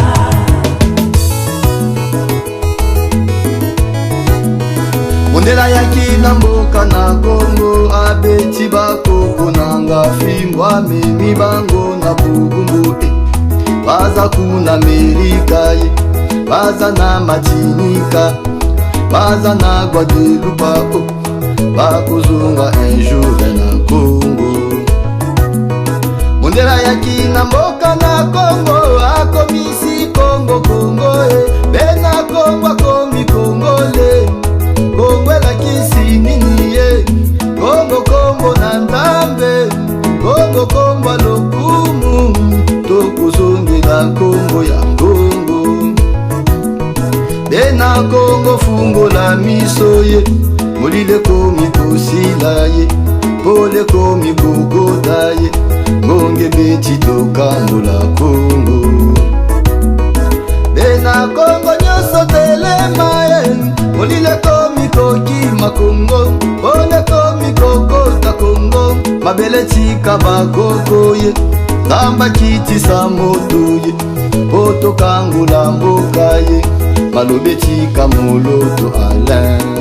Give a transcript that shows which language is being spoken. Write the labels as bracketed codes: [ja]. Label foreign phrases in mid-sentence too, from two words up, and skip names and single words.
[ln] Mondela yaki na mboka na Kongo, abeti bakoko nanga fimbo amemi bango na bugumbu baza kuna Amerika ye, baza na Martinika, baza na Guadeloupe, bakuzunga [fr] un jour [ln] na Kongo. Mondela yaki na mboka na Kongo, akomisi Kongo Kongo bena Kongo akomi Kongole, Kongo la kisi nini ye, Kongo Kongo na ndambe, Kongo Kongo lokumu, tokuzongela Kongo ya Kongo. Bena Kongo fungo la miso ye, molile komi kosila ye, pole komi kokoda ye, ngonge beti tokambola Kongo. Bena Kongo nyoso telema ye, molile komi kokima Kongo, pole komi kokota Kongo, mabele tika bakoko ye, zamba kiti sa moto ye, poto kangula mboka ye, malobe tika moloto Alain.